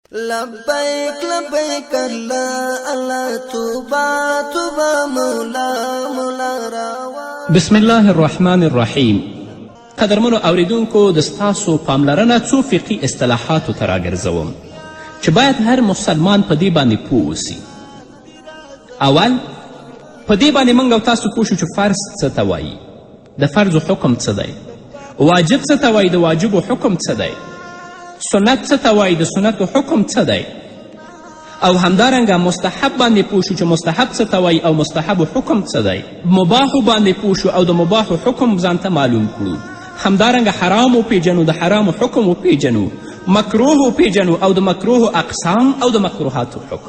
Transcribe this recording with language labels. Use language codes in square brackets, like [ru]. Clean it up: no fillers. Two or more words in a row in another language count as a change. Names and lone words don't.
[ar] لبیک لبیک اللہ اللہ توبہ توبہ مولا مولا راوا. بسم الله الرحمن الرحیم. [ps] قدرمنو اوریدونکو د ستاسو پاملرنه څو فقهي اصطلاحاتو ته راګرځوم چې باید هر مسلمان په دې باندې پوه اوسي. اول په دې باندې موږ او تاسو پوه شو چې فرض څه ته وایي، د فرضو حکم څه دی، واجب څه ته وایي، د واجبو حکم څه دی، سنت څه ته وایي، د سنتو حکم څه دی، او همدارنګه مستحب باندې پوه شو چې مستحب څه ته وایي او مستحبو حکم څه دی، مباحو باندې پوه شو او د مباحو حکم ځان ته معلوم کړو، همدارنګه حرام وپیژنو، د حرامو حکم وپیژنو، مکروه وپیژنو او د مکروه اقسام او د مکروهاتو حکم.